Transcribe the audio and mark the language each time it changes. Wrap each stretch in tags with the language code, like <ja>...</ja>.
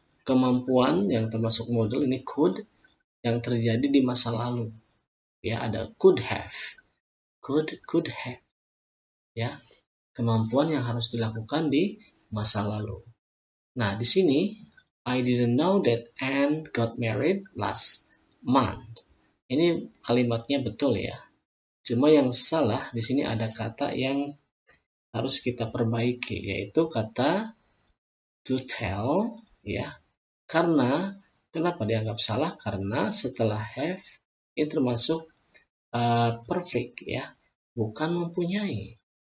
<id>Kemampuan yang termasuk model ini could yang terjadi di masa lalu. Ya, ada could have. Could have. Ya. Kemampuan yang harus dilakukan di masa lalu. Nah, di sini</id> <en>I didn't know that Anne got married last month.</en> <id>Ini kalimatnya betul ya. Cuma yang salah di sini ada kata yang harus kita perbaiki, yaitu kata to tell ya. Karena kenapa dianggap salah? Karena setelah have ini termasuk perfect ya, bukan mempunyai.</id>